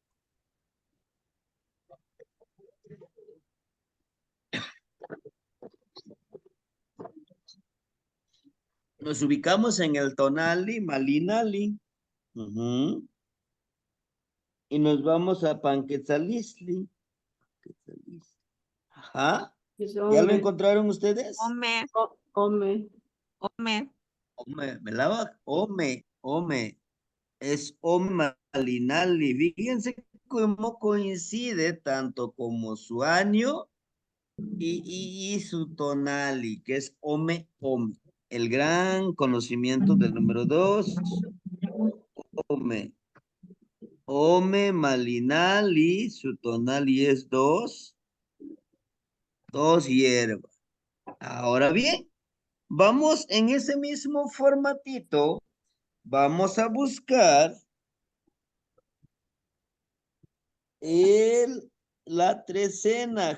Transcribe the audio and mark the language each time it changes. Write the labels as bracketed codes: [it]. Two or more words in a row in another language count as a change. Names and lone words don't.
[es] Nos ubicamos en el tonali, malinali. Y nos vamos a Panquetzalisli. Ajá. Es ¿Ya lo ome, encontraron ustedes? Ome, ome. ome. Me lava, ome. Es ome malinali. Fíjense cómo coincide tanto como su año y su tonali, que es ome. El gran conocimiento del número 2, ome. Ome malinali, su tonali es 2 hierbas. Ahora bien, vamos en ese mismo formatito, vamos a buscar la trecena.